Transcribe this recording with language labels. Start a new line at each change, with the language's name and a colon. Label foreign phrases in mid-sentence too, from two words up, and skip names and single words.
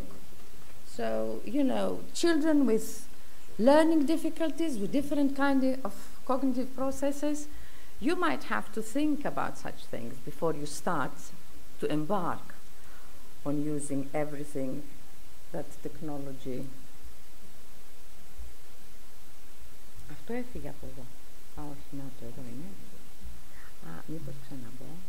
English: So, you know, children with learning difficulties, with different kinds of cognitive processes, you might have to think about such things before you start to embark on using everything that technology.
Greek: Αυτό έφυγε από εδώ. Όχι, να το εδώ είναι. Μήπως ξαναμπώ.